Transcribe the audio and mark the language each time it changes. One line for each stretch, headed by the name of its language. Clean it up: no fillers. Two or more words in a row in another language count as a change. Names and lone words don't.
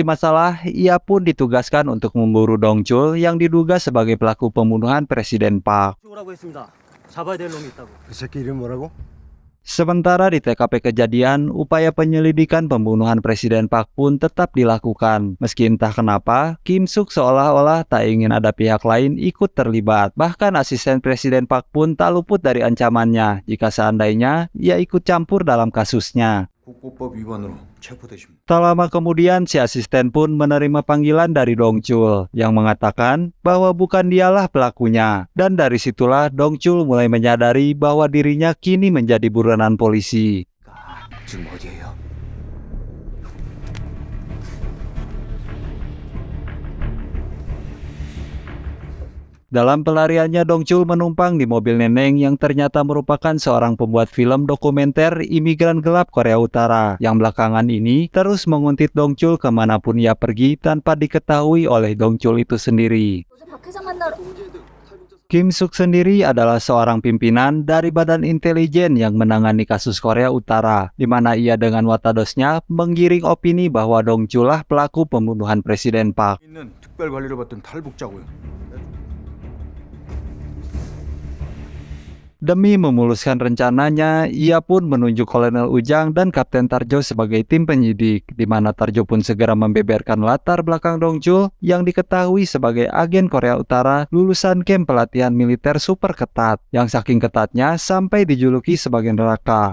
Indonesian: masalah, ia pun ditugaskan untuk memburu Dong Chul yang diduga sebagai pelaku pembunuhan Presiden Park.
Korean: 그 새끼 이름 뭐라고?
Indonesian: Sementara di TKP kejadian, upaya penyelidikan pembunuhan Presiden Park pun tetap dilakukan. Meski entah kenapa, Kim Suk seolah-olah tak ingin ada pihak lain ikut terlibat. Bahkan asisten Presiden Park pun tak luput dari ancamannya jika seandainya ia ikut campur dalam kasusnya.
Korean: 국보법 위반으로 체포되십니다.
Indonesian: Tak lama kemudian, si asisten pun menerima panggilan dari Dong Chul yang mengatakan bahwa bukan dialah pelakunya. Dan dari situlah Dong Chul mulai menyadari bahwa dirinya kini menjadi buronan polisi.
Korean: 지금 어디예요?
Indonesian: Dalam pelariannya, Dong Chul menumpang di mobil Neneng yang ternyata merupakan seorang pembuat film dokumenter imigran gelap Korea Utara, yang belakangan ini terus menguntit Dong Chul kemanapun ia pergi tanpa diketahui oleh Dong Chul itu sendiri.
Korean: 어제 박 회장 만나러
Indonesian: Kim Suk sendiri adalah seorang pimpinan dari Badan Intelijen yang menangani kasus Korea Utara, di mana ia dengan watadosnya menggiring opini bahwa Dong Chul lah pelaku pembunuhan Presiden Park.
Korean: 있는 특별 관리를 받던 탈북자고요.
Indonesian: Demi memuluskan rencananya, ia pun menunjuk Kolonel Ujang dan Kapten Tarjo sebagai tim penyidik, di mana Tarjo pun segera membeberkan latar belakang Dong Chul yang diketahui sebagai agen Korea Utara lulusan kamp pelatihan militer super ketat, yang saking ketatnya sampai dijuluki sebagai neraka.